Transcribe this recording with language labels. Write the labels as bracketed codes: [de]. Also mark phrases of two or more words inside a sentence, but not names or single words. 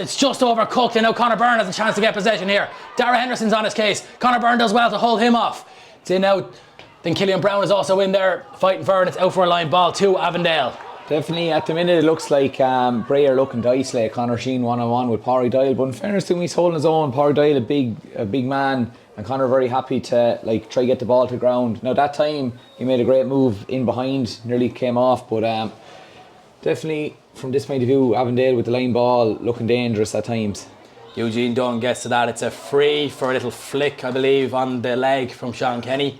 [en] It's just overcooked, and now Conor Byrne has a chance to get possession here. Dara Henderson's on his case. Conor Byrne does well to hold him off. It's in out. Then Killian Brown is also in there fighting for it, and it's out for a line ball to Avondale. Definitely, at the minute it looks like Bray are looking to isolate Conor Sheen one-on-one with Pádraig Doyle, but in fairness to him, he's holding his own. Pádraig Doyle, a big man, and Conor very happy to try get the ball to the ground. Now that time he made a great move in behind, nearly came off, but definitely from this point of view, Avondale with the line ball looking dangerous at times. Eugene Dunn gets to that. It's a free for a little flick, I believe, on the leg from Sean Kenny.